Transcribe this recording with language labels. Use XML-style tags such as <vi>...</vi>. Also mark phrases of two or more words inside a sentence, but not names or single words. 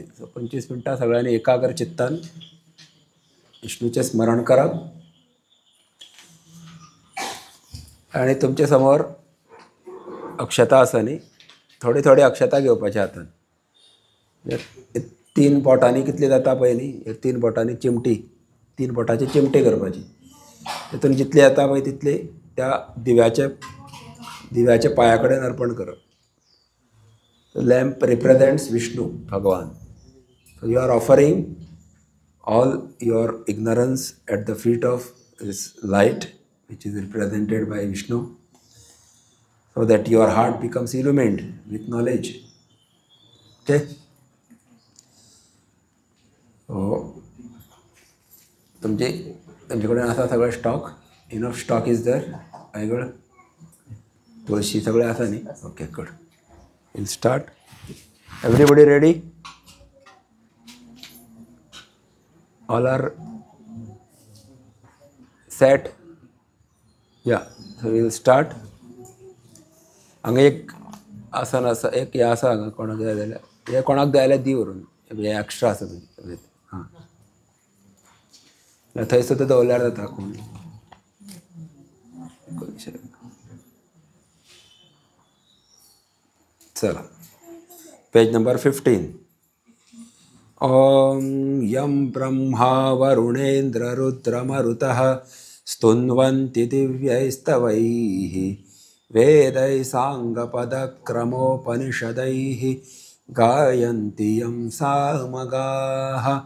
<kok>सो 25 मिनटां सगळ्यांनी एकाग्र चित्तान विष्णूचें स्मरण करप आनी तुमचे समोर अक्षता आसा न्ही थोडी थोडी अक्षता घेवपाची हातान 3 बोटांनी कितली जाता पळय न्ही 3 बोटांनी चिमटी 3 बोटाची चिमटी करपाची तितून जितली येता पळय तितली त्या दिव्याच्या पांया कडेन अर्पण करप।</kok> <en>lamp represents विष्णू भगवान। so you are offering all your ignorance at the feet of this light which is represented by Vishnu so that your heart becomes illumined with knowledge. Okay? So</en> <kok>तुमच्याकडे असा सगळं</kok> <en>stock enough stock is there</en> <kok>आयगळ तुळशी सगळे असा न्ही</kok> <en>okay good will start everybody ready all are set yeah so we will start</en> <kok>हांगा एक आसन आसा एक हे आसा हांगा कोणाक जाय जाल्यार हे कोणाक जाय जाल्यार दी व्हरून हे एक्स्ट्रा आसा हां थंय सुद्दां दवरल्यार जाता कोण चला पेज नंबर 15</kok> <sa>ॐ यं ब्रह्मा वरुणेन्द्ररुद्रमरुतः स्तुन्वन्ति दिव्यैस्तवैः वेदैः साङ्गपदक्रमोपनिषदैः गायन्ति यं सामगाः</sa>